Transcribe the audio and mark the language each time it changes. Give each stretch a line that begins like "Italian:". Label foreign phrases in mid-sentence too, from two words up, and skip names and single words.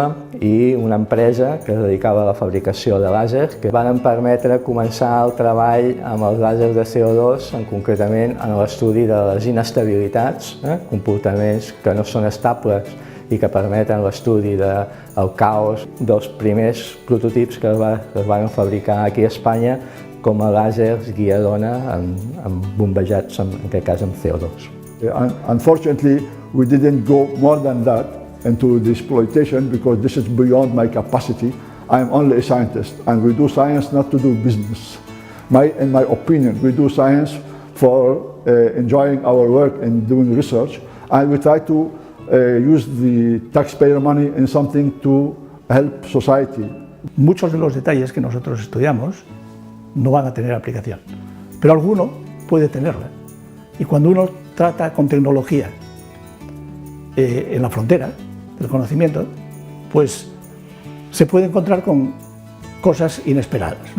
Catalan: i una empresa que es dedicava a la fabricació de làsers, que van permetre començar el treball amb els làsers de CO2, concretament en l'estudi de les inestabilitats, comportaments que no són estables i que permeten l'estudi del caos dels primers prototips que es van fabricar aquí a Espanya com a làsers guia d'ona bombejats, en aquest cas amb CO2.
English: Unfortunately, we didn't go more than that into the exploitation because this is beyond my capacity. I'm only a scientist and we do science not to do business. In my opinion, we do science for enjoying our work and doing research, and we try to use the taxpayer money in something to help society.
Spanish: Muchos de los detalles que nosotros estudiamos no van a tener aplicación, pero alguno puede tenerla. Y cuando uno trata con tecnología en la frontera del conocimiento, pues se puede encontrar con cosas inesperadas, ¿no?